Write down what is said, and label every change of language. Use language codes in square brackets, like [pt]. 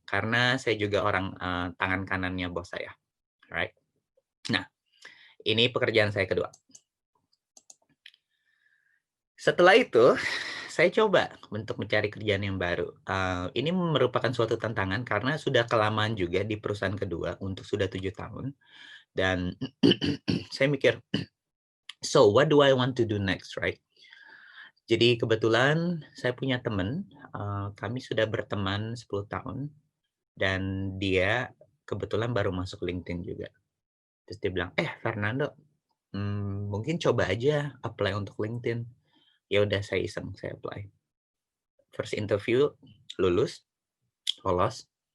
[id] Karena saya juga orang tangan kanannya bos saya. [en] Right? [id] Nah, ini pekerjaan saya kedua. Setelah itu, saya coba untuk mencari kerjaan yang baru. Ini merupakan suatu tantangan karena sudah kelamaan juga di perusahaan kedua untuk sudah 7 tahun. Dan saya mikir, [en] so what do I want to do next, right? [id] Jadi kebetulan saya punya teman, kami sudah berteman 10 tahun, dan dia kebetulan baru masuk LinkedIn juga. Terus dia bilang, Fernando, mungkin coba aja apply untuk LinkedIn." Ya udah saya iseng, saya apply. [en] First interview, [id] lulus, lolos.